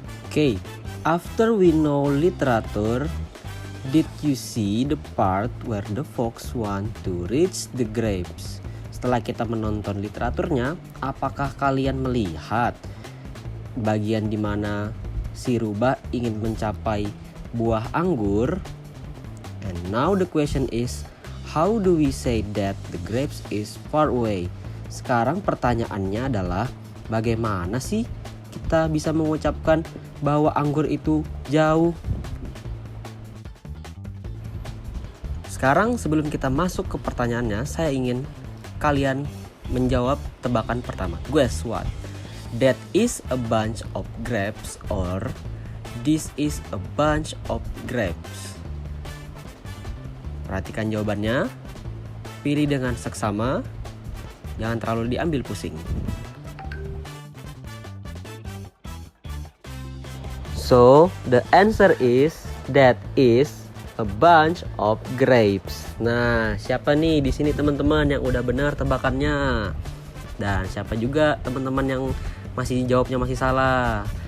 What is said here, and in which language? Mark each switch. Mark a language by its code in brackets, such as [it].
[en] Okay, after we know literature, did you see the part where the fox want to reach the grapes? [id] Setelah kita menonton literaturnya, apakah kalian melihat bagian di mana si rubah ingin mencapai buah anggur? [en] And now the question is, how do we say that the grapes is far away? [id] Sekarang pertanyaannya adalah, bagaimana sih kita bisa mengucapkan bahwa anggur itu jauh? Sekarang sebelum kita masuk ke pertanyaannya, saya ingin kalian menjawab tebakan pertama. [en] Guess what? That is a bunch of grapes or this is a bunch of grapes. [id] Perhatikan jawabannya. Pilih dengan seksama. Jangan terlalu diambil pusing. [en] So, the answer is that is a bunch of grapes. [id] Nah, siapa nih di sini teman-teman yang udah benar tebakannya? Dan siapa juga teman-teman yang masih jawabnya masih salah?